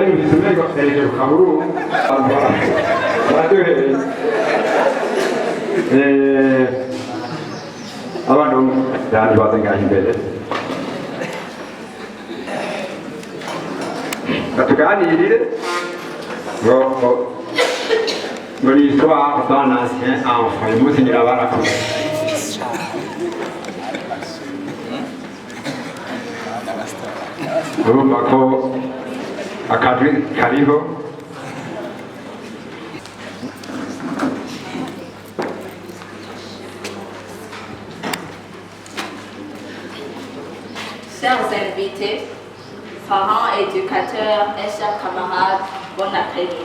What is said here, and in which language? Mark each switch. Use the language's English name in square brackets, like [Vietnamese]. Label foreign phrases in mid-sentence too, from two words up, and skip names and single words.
[Kinyarwanda] umengo hereje ku kaburu baraduhereye abantu bandi baze ngaho imbere batuganirire ngo [French] l'histoire d'un ancien enfant [Kinyarwanda] uyu munsi nyirabarakuze urumva ko akajwi kariho [French] Chers invités, parents, éducateurs et chers camarades, bon après-midi.